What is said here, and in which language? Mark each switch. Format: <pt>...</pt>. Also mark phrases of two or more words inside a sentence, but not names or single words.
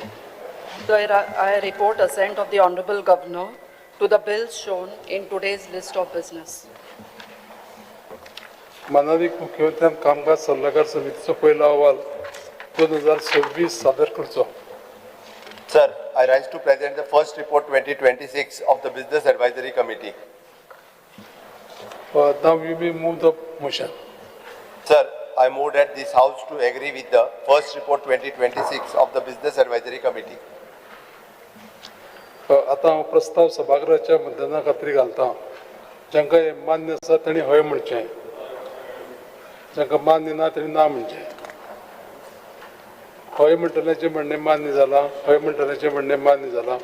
<en>Sir, I report assent of the Honorable Governor to the bills shown in today's list of business.</en> <kok>माननीय मुख्यमंत्र्यान कामगार सल्लागार समितीचो पहिलो अहवाल 2026 सादर करचो.</kok> <en>Sir, I rise to present the first report 2026 of the Business Advisory Committee. Now we may move the motion. Sir, I move that this House to agree with the first report 2026 of the Business Advisory Committee.</en> <kok>आता हांव प्रस्ताव सभागृहाच्या मतदाना खातीर घालता. जांकां हे मान्य आसा तांणी हय म्हणचें, जांकां मान्य ना तांणी ना म्हणचें. हय म्हणटल्याचें म्हणणें मान्य जालां, हय म्हणटल्याचें म्हणणें मान्य जालां.</kok>